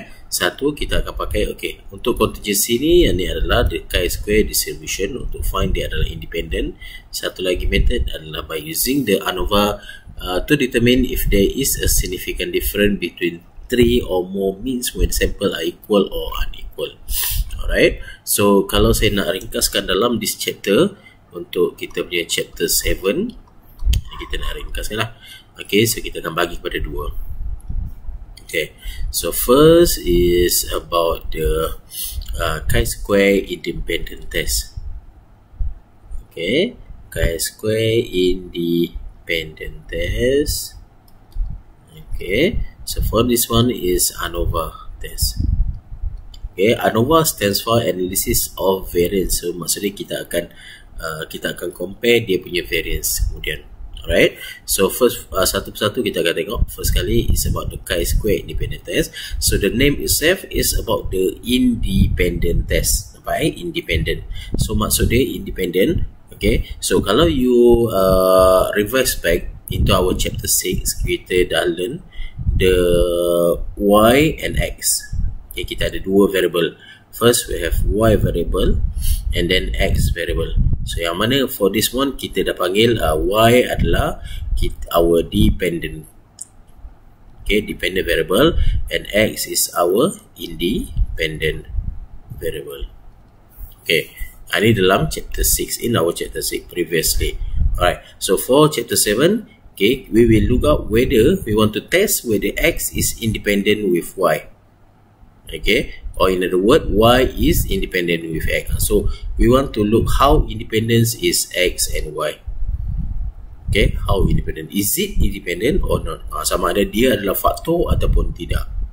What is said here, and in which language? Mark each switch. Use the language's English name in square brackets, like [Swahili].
[Malay] Satu kita akan pakai, okay, untuk contingency ni, yang ni adalah the chi-square distribution untuk find dia adalah independent. Satu lagi method adalah [English] by using the Anova to determine if there is a significant difference between 3 or more means when sample are equal or unequal. [Malay] Alright, so kalau saya nak ringkaskan dalam this chapter, untuk kita punya chapter 7, kita nak ringkaskan lah. Okay, so kita akan bagi kepada dua. [English] Okay, so first is about the chi-square independent test. Okay, chi-square independent test. Okay, so for this one is Anova test. Okay, Anova stands for analysis of variance. So [Malay] maksudnya kita akan compare dia punya variance kemudian. [English] Alright, so first [Malay] satu persatu kita akan tengok. [English] First kali is about the chi-square independent test. So the name itself is about the independent test. Nampak, independent. [Malay] So maksud dia independent. [English] Okay, so kalau you revise back into our chapter 6, kita dah learn the y and x. Okay, [Malay] kita ada dua variable. [English] First we have y variable and then x variable. [Malay] So yang mana [English] for this one [Malay] kita dah panggil y adalah our dependent. [English] Okay, dependent variable, and x is our independent variable. Okay, [Malay] ini dalam [English] chapter 6, in our chapter 6 previously. Alright, so for chapter 7, okay, we will look up whether we want to test whether x is independent with y. Okay, or in other words, y is independent with x. So we want to look how independence is x and y. Okay, how independent, is it independent or not? [Malay] Sama ada dia adalah faktor ataupun tidak.